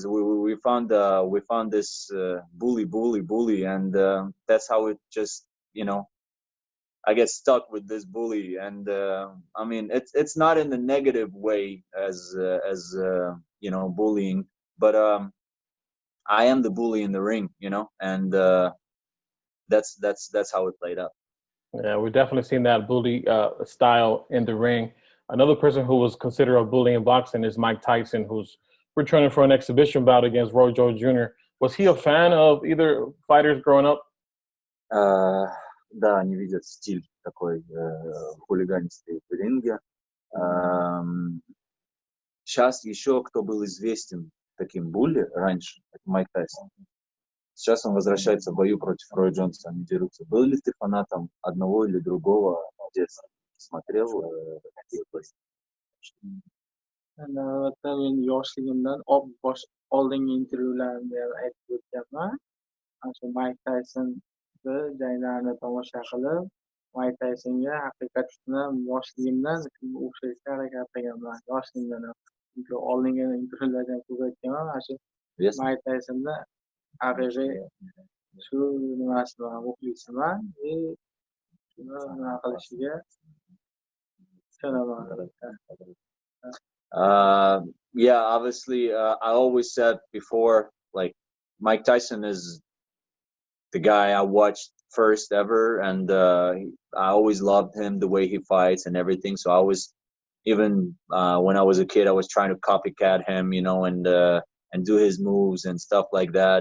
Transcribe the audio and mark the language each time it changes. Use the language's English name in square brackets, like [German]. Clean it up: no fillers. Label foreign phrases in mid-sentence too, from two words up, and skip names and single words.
[English] We found this bully, and that's how it just, you know, I get stuck with this bully, and I mean it's not in the negative way as you know, bullying, but I am the bully in the ring, you know, and that's how it played out. Yeah, we've definitely seen that bully style in the ring. Another person who was considered a bully in boxing is Mike Tyson, who's returning for an exhibition bout against Roy Jones Jr. Was he a fan of either fighters growing up? [Russian] Да, они видят стиль такой хулиганистый в ринге. Сейчас еще кто был известен таким булли раньше, это Майк Тайсон. Сейчас он возвращается в бою против Роя Джонса, они дерутся. Был ли ты фанатом одного или другого в детстве? Смотрел такие бой? [Uzbek] Albatta men yoshligimdan oldingi intervyularimda ham aytib o'tganman. Shu Mayk Taysonni janglarini tomosha qilib, Mayk Taysonga haqiqatdan yoshligimdan o'xshashga harakat qilganman. Yoshligimdan ham. Chunki oldingi intervyularda ham ko'p aytganman. Mana shu Mayk Taysonni haqiqiy shu nimasiman, muxlisiman. Shuni nima qilishiga ishonaman. [English] Yeah, obviously, I always said before, like, Mike Tyson is the guy I watched first ever, and I always loved him, the way he fights and everything. So I was, even when I was a kid, I was trying to copycat him, you know, and do his moves and stuff like that.